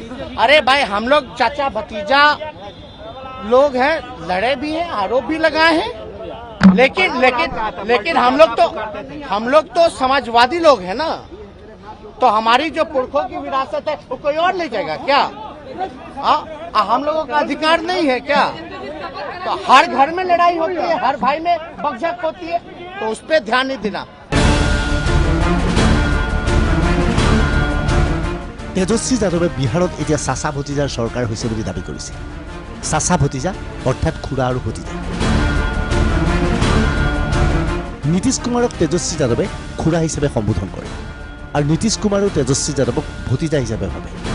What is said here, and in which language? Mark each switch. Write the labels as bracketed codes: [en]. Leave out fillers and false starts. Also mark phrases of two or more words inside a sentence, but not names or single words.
[hi] अरे भाई हम लोग चाचा भतीजा लोग हैं, लड़े भी हैं, आरोप भी लगाए हैं, लेकिन हम लोग तो समाजवादी लोग हैं ना, तो हमारी जो पुरखों की विरासत है वो कोई और ले जाएगा क्या? हम लोगों का अधिकार नहीं है क्या? तो हर घर में लड़ाई होती है, हर भाई में बकझक होती है, तो उस पर ध्यान नहीं देना। [as] তেজস্বী যাদৱে বিহাৰত এতিয়া চাচা ভতিজাৰ চৰকাৰ হৈছে বুলি দাবী কৰিছে। [hi] चाचा भतीजा [as] অৰ্থাৎ খুৰা আৰু ভতিজা। নীতিশ কুমাৰক তেজস্বী যাদৱে খুৰা হিচাপে সম্বোধন কৰে আৰু নীতিশ কুমাৰ আৰু তেজস্বী যাদৱক ভতিজা হিচাপে ভাবে।